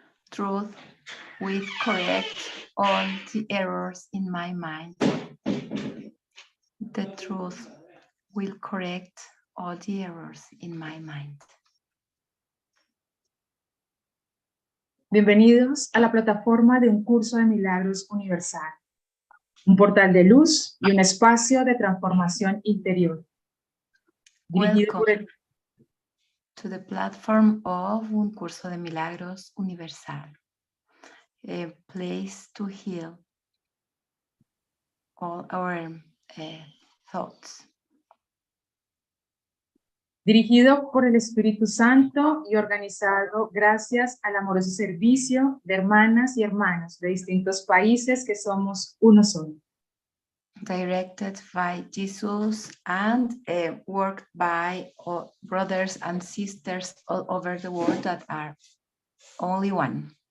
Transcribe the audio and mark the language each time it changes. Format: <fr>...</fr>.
<en>Truth will correct all the errors in my mind. The truth will correct all the errors in my mind.</en> <es>Bienvenidos a la plataforma de un curso de milagros universal, un portal de luz y un espacio de transformación interior.</es> <en>Welcome to the platform of Uncursodemilagros universal, a place to heal all our thoughts.</en> <es>Dirigido por el Espíritu Santo y organizado gracias al amoroso servicio de hermanas y hermanos de distintos países que somos uno solo.</es> <en>Directed by Jesus and worked by brothers and sisters all over the world that are only one.</en>